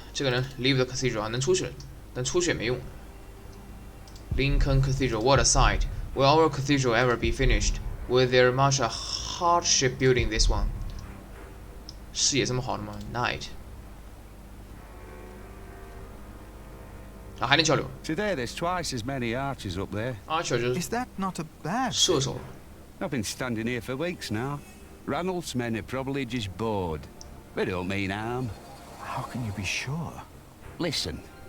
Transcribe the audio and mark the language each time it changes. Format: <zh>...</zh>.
<zh>这个人</zh> <en>leave the cathedral</en> <zh>啊，能出去了，但出去也没用。</zh> <en>Lincoln Cathedral, what a sight! Will our cathedral ever be finished? Will there much a hardship building this one?</en> <zh>视野这么好的吗 ？Knight 啊，还能交流。</zh> <en>Today there's twice as many archers up there.</en> <zh>Archer 就是</zh> <en>Is that not a bad</en> <zh>射手。</zh> <en>I've been standing here for weeks now. Ranulph's men are probably just bored. They don't mean harm. How can you be sure? Listen.</en>